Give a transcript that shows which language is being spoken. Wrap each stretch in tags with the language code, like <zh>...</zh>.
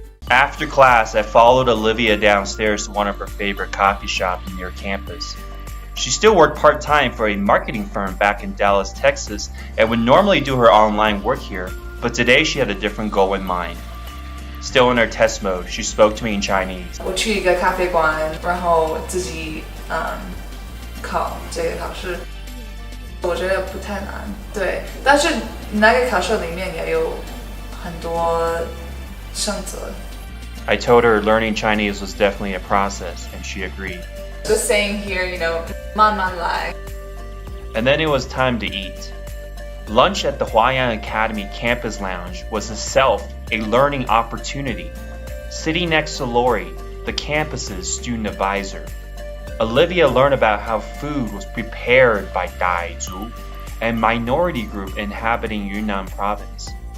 <en>After class, I followed Olivia downstairs to one of her favorite coffee shops near campus. She still worked part-time for a marketing firm back in Dallas, Texas, and would normally do her online work here, but today she had a different goal in mind. Still in her test mode, she spoke to me in Chinese.</en> <zh>我去一个咖啡馆，然后自己考这个考试，我觉得不太难，对，但是那个考试里面也有很多选择。</zh> <en>I told her learning Chinese was definitely a process, and she agreed. The saying here, you know,</en> <zh>慢慢来.</zh> <en>And then it was time to eat. Lunch at the Huayan Academy Campus Lounge was itself a learning opportunity. Sitting next to Lori, the campus's student advisor, Olivia learned about how food was prepared by Daizhu, a minority group inhabiting Yunnan province.</en>